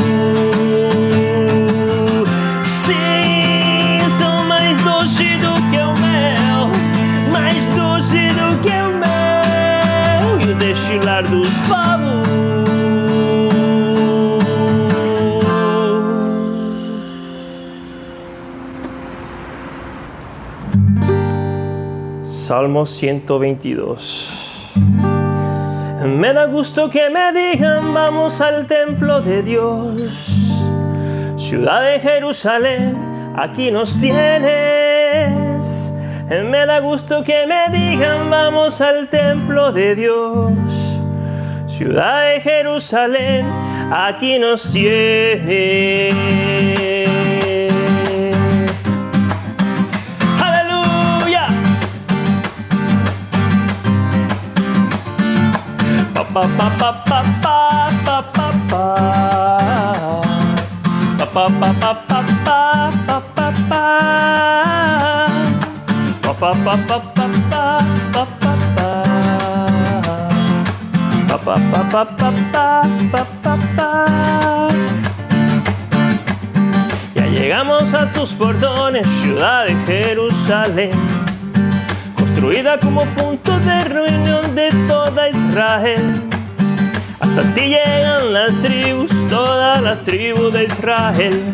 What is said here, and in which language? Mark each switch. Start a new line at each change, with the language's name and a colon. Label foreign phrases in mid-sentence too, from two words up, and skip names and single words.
Portuguese: Sim, são mais doce do que o mel, mais doce do que o mel, destilar dos favos.
Spanish: Salmo 122. Me da gusto que me digan vamos al templo de Dios, ciudad de Jerusalén, aquí nos tienes. Me da gusto que me digan vamos al templo de Dios, ciudad de Jerusalén, aquí nos tiene. Aleluya. Pa pa pa pa pa pa pa pa pa pa pa pa pa pa pa pa pa. Pa pa pa pa pa pa pa pa pa pa pa pa pa. Ya llegamos a tus portones, ciudad de Jerusalén, construida como punto de reunión de toda Israel. Hasta ti llegan las tribus, todas las tribus de Israel.